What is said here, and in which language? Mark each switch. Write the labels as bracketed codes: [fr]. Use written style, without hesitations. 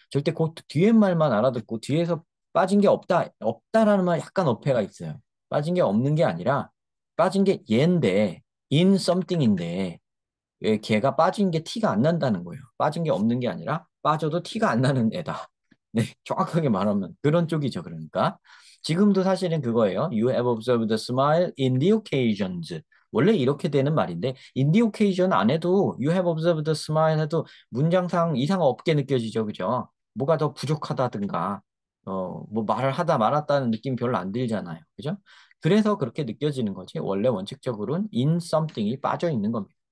[ko] 절대 그 뒤에 말만 알아듣고 뒤에서 빠진 게 없다라는 말 약간 어폐가 있어요. 빠진 게 없는 게 아니라 빠진 게 얘인데 [en] in something [ko] 인데 걔가 빠진 게 티가 안 난다는 거예요. 빠진 게 없는 게 아니라 빠져도 티가 안 나는 애다. 네, 정확하게 말하면 그런 쪽이죠. 그러니까 지금도 사실은 그거예요. [en] You have observed a smile in the occasions. [ko] 원래 이렇게 되는 말인데 [en] in the occasion [ko] 안 해도 [en] you have observed a smile [ko] 해도 문장상 이상 없게 느껴지죠. 그죠? 뭐가 더 부족하다든가 뭐 말을 하다 말았다는 느낌 별로 안 들잖아요. 그죠? 그래서 그렇게 느껴지는 거지. 원래 원칙적으로는 [en] in something [ko] 이 빠져 있는 겁니다.